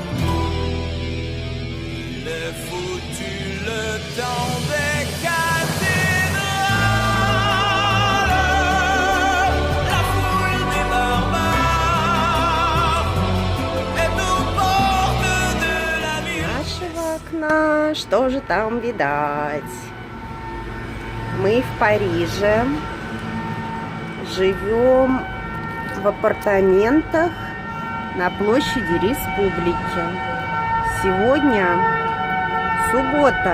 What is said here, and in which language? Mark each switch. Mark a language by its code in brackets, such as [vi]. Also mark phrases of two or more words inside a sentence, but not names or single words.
[fr] Il est foutu le temps des cathédrales. La foule des barbares est aux portes de la ville. [ru] Нашего окна, что же там видать? Мы в Париже. Живем в апартаментах на площади Республики. Сегодня суббота.